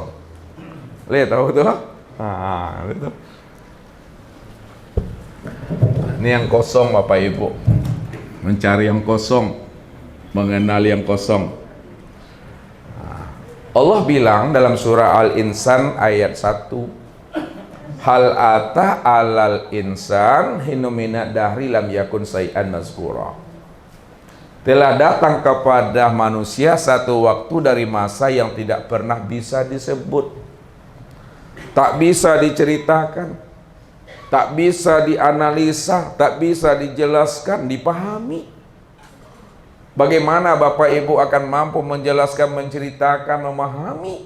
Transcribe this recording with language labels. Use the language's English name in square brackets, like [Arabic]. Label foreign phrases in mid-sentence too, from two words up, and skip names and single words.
[Indonesian] Lihat tahu tu? Itu. Ini yang kosong bapak ibu. Mencari yang kosong, mengenali yang kosong. [Arabic] Allah bilang dalam surah Al-Insan ayat 1, هل أتى على الإنسان حين من الدهر لم يكن شيئا مذكورا. [Indonesian] Telah datang kepada manusia satu waktu dari masa yang tidak pernah bisa disebut, tak bisa diceritakan, tak bisa dianalisa, tak bisa dijelaskan, dipahami. Bagaimana Bapak Ibu akan mampu menjelaskan, menceritakan, memahami?